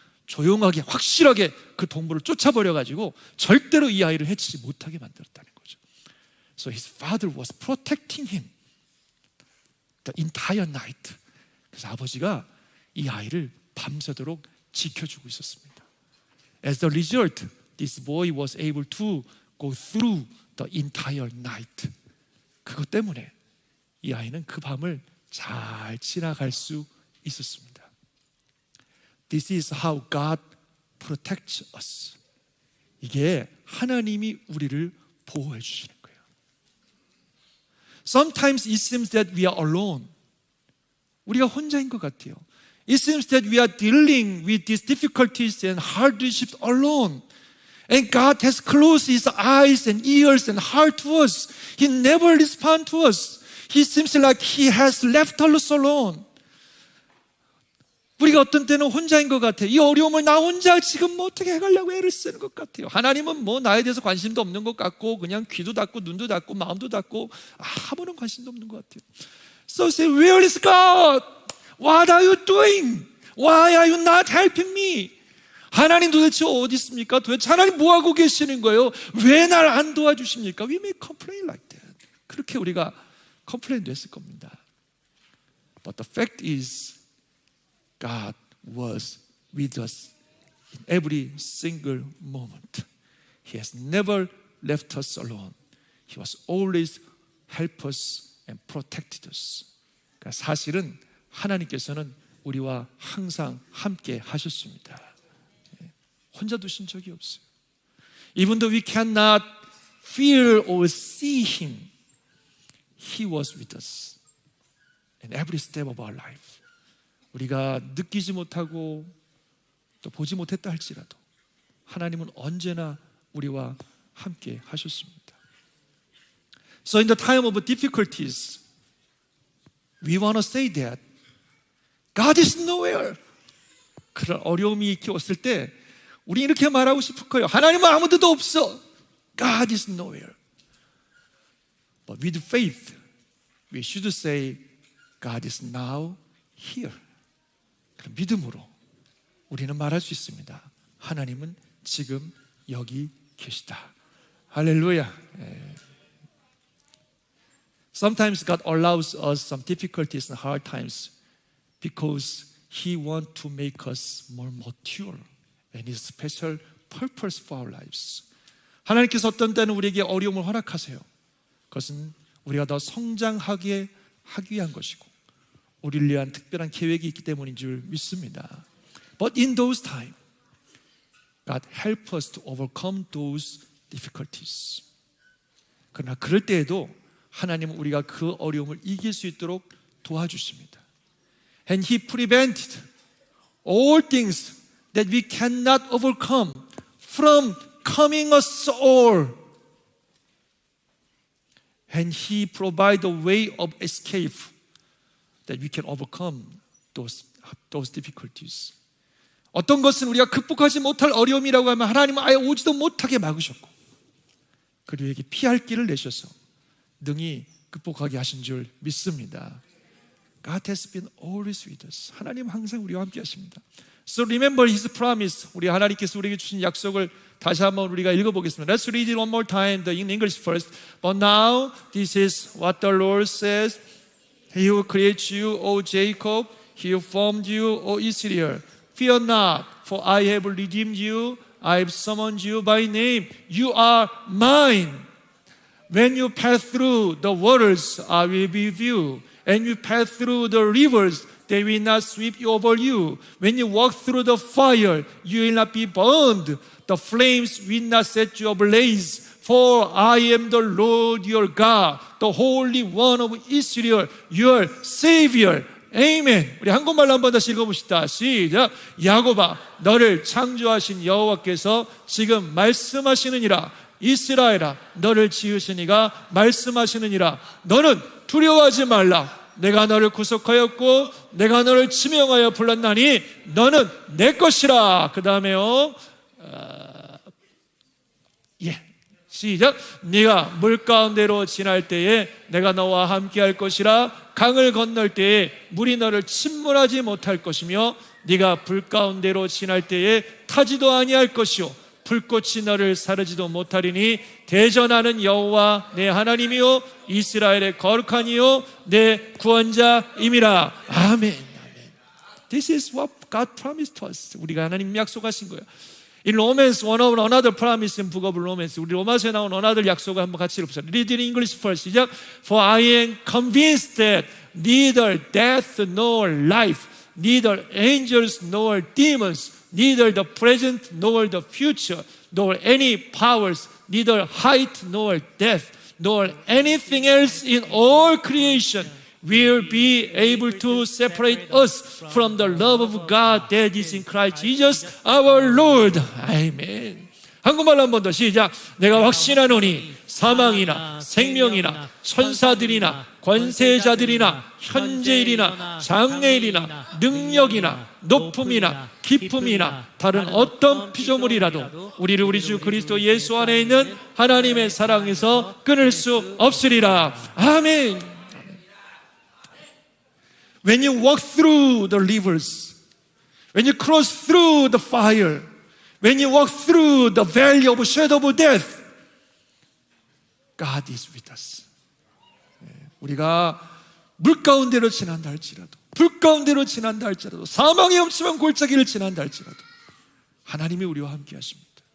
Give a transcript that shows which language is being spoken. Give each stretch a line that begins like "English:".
Korean: 조용하게 확실하게 그 동물을 쫓아버려가지고 절대로 이 아이를 해치지 못하게 만들었다는 거죠.
English: So his father was protecting him the entire night.
Korean: 그래서 아버지가 이 아이를 밤새도록 지켜주고 있었습니다.
English: As a result, this boy was able to go through the entire night.
Korean: 그것 때문에 이 아이는 그 밤을 잘 지나갈 수 있었습니다.
English: This is how God protects us.
Korean: 이게 하나님이 우리를 보호해 주시는 거예요.
English: Sometimes it seems that we are alone.
Korean: 우리가 혼자인 것 같아요.
English: It seems that we are dealing with these difficulties and hardships alone. And God has closed His eyes and ears and heart to us. He never responds to us. He seems like He has left us alone.
Korean: 우리가 어떤 때는 혼자인 것 같아요. 이 어려움을 나 혼자 지금 뭐 어떻게 해가려고 애를 쓰는 것 같아요. 하나님은 뭐 나에 대해서 관심도 없는 것 같고 그냥 귀도 닫고 눈도 닫고 마음도 닫고 아무런 관심도 없는 것 같아요.
English: So say, where is God? What are you doing? Why are you not helping me?
Korean: 하나님 도대체 어디 있습니까? 도대체 하나님 뭐 하고 계시는 거예요? 왜 날 안 도와주십니까?
English: We may complain like that.
Korean: 그렇게 우리가 컴플레인도 했을 겁니다.
English: But the fact is God was with us in every single moment. He has never left us alone. He was always help us and protected us.
Korean: 그러니까 사실은 하나님께서는 우리와 항상 함께 하셨습니다. 혼자 두신 적이 없어요.
English: Even though we cannot feel or see Him, He was with us in every step of our life.
Korean: 우리가 느끼지 못하고 또 보지 못했다 할지라도 하나님은 언제나 우리와 함께 하셨습니다.
English: So in the time of difficulties, we want to say that God is nowhere.
Korean: 그런 어려움이 이렇게 왔을 때 우리 이렇게 말하고 싶을 거예요. 하나님은 아무 데도 없어.
English: God is nowhere. But with faith, we should say God is now here.
Korean: 그럼 믿음으로 우리는 말할 수 있습니다. 하나님은 지금 여기 계시다. 할렐루야.
English: Sometimes God allows us some difficulties and hard times because He wants to make us more mature and His special purpose for our lives.
Korean: 하나님께서 어떤 때는 우리에게 어려움을 허락하세요. 그것은 우리가 더 성장하게 하기 위한 것이고 우리를 위한 특별한 계획이 있기 때문인 줄 믿습니다.
English: But in those times, God help us to overcome those difficulties.
Korean: 그러나 그럴 때에도 하나님은 우리가 그 어려움을 이길 수 있도록 도와주십니다.
English: And He prevented all things that we cannot overcome from coming us all. And He provide a way of escape that we can overcome those difficulties.
Korean: 어떤 것은 우리가 극복하지 못할 어려움이라고 하면 하나님은 아예 오지도 못하게 막으셨고 그리고 우리에게 피할 길을 내셔서 능히 극복하게 하신 줄 믿습니다.
English: God has been always with us.
Korean: 하나님 항상 우리와 함께 하십니다.
English: So remember His promise.
Korean: 우리 하나님께서 우리에게 주신 약속을 다시 한번 우리가 읽어보겠습니다.
English: Let's read it one more time in English first. But now this is what the Lord says. He who created you, O Jacob, He who formed you, O Israel. Fear not, for I have redeemed you. I have summoned you by name. You are mine. When you pass through the waters, I will be with you. And you pass through the rivers, they will not sweep over you. When you walk through the fire, you will not be burned. The flames will not set you ablaze. For I am the Lord your God, the Holy One of Israel, your Savior. Amen.
Korean: 우리 한국말로 한 번 다시 읽어봅시다. 시작. 야곱아, 너를 창조하신 여호와께서 지금 말씀하시느니라. 이스라엘아, 너를 지으신 이가 말씀하시느니라. 너는 두려워하지 말라. 내가 너를 구속하였고 내가 너를 지명하여 불렀나니 너는 내 것이라. 그 다음에요. 시작. 네가 물 가운데로 지날 때에 내가 너와 함께 할 것이라. 강을 건널 때에 물이 너를 침몰하지 못할 것이며 네가 불 가운데로 지날 때에 타지도 아니할 것이요 불꽃이 너를 사르지도 못하리니 대전하는 여호와 내 하나님이요 이스라엘의 거룩한 이요 내 구원자임이라. 아멘.
English: This is what God promised to us.
Korean: 우리가 하나님 약속하신 거예요.
English: In Romans, one of another promise in book of Romans.
Korean: 우리 로마서에 나온
English: another
Korean: 약속을 한번 같이 읽읍시다.
English: Read in English first.
Korean: 시작.
English: For I am convinced that neither death nor life, neither angels nor demons, neither the present nor the future, nor any powers, neither height nor depth, nor anything else in all creation will be able to separate us from the love of God that is in Christ Jesus our Lord.
Korean: 아멘. 한국말로 한 번 더 시작. 내가 확신하노니 사망이나 생명이나 천사들이나 권세자들이나 현재일이나 장래일이나 능력이나 높음이나 깊음이나 다른 어떤 피조물이라도 우리를 우리 주 그리스도 예수 안에 있는 하나님의 사랑에서 끊을 수 없으리라. 아멘.
English: When you walk through the rivers, when you cross through the fire, when you walk through the valley of shadow of death, God is with us.
Korean: 우리가 물 가운데로 지난다 할지라도, 불 가운데로 지난다 할지라도, 사망의 엄침한 골짜기를 지난다 할지라도 하나님이 우리와 함께 하십니다.